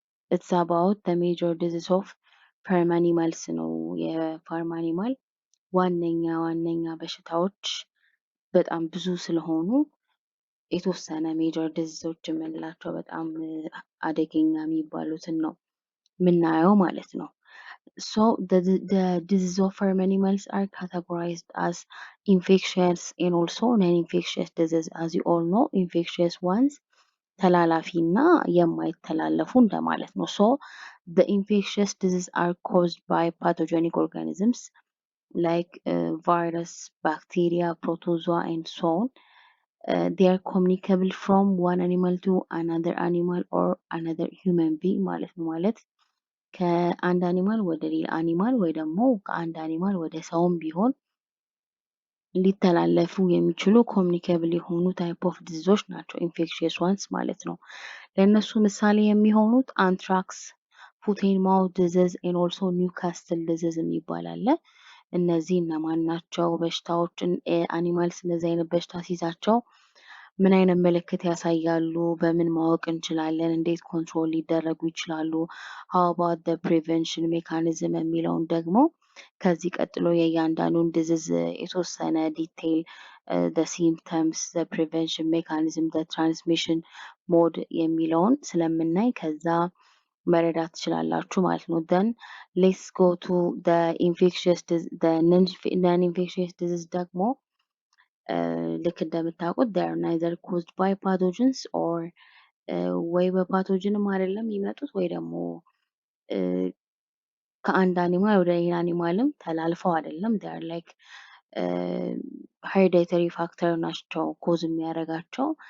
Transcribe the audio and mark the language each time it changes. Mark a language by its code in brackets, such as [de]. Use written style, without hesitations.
[en] ኢትስ አባውት ዘ ሜጀር ዲዚዝ ኦፍ ፋርም አኒማልስ [am] ነው። የፋርም አኒማል ዋነኛ በሽታዎች በጣም ብዙ ስለሆኑ የተወሰነ ሜጀር ዲዚዞች የምንላቸው በጣም አደገኛ የሚባሉትን ነው ምናየው ማለት ነው። [en] So the disease of farm animals are categorized as infectious and also non-infectious disease. As you all know, infectious ones [am] ተላላፊና የማይተላለፉ እንደማለት ነው። [en] So the infectious diseases are caused by pathogenic organisms like virus, bacteria, protozoa and so on. They are communicable from one animal to another animal or another human being [am] ማለት ከአንድ አኒማል ወደ ሌላ አኒማል ወይ ደግሞ ከአንድ አኒማል ወደ ሰውም ቢሆን ሊተላለፉ የሚችሉ ኮሚኒኬብል የሆኑ ታይፕ ኦፍ ዲዚዞች ናቸው ኢንፌክሽየስ ዋንስ ማለት ነው። ለእነሱ ምሳሌ የሚሆኑት አንትራክስ፣ ፉት ኤንድ ማውዝ ዲዚዝ ኤንድ ኦልሶ ኒውካስትል ዲዚዝ የሚባል አለ። እነዚህ እነማን ናቸው? በሽታዎችን አኒማልስ እንደዚህ አይነት በሽታ ሲይዛቸው ምን አይነት ምልክት ያሳያሉ? በምን ማወቅ እንችላለን? እንዴት ኮንትሮል ሊደረጉ ይችላሉ? [en] how about the prevention mechanism [am] የሚለውን ደግሞ ከዚህ ቀጥሎ የእያንዳንዱን ዲዚዝ የተወሰነ ዲቴይል [en] the symptoms, the prevention mechanism, the transmission mode [am] የሚለውን ስለምናይ ከዛ መረዳት ትችላላችሁ ማለት ነው። [en] then let's go to the infectious disease. the non-infectious disease [am] ደግሞ ልክ እንደምታውቁት [en] they are neither caused by pathogens or [am] ወይ በፓቶጅንም አይደለም የሚመጡት ወይ ደግሞ ከአንድ አኒማል ወደ ሌላ አኒማልም ተላልፈው አይደለም። [en] they are like hereditary factor [am] ናቸው ኮዝ የሚያደርጋቸው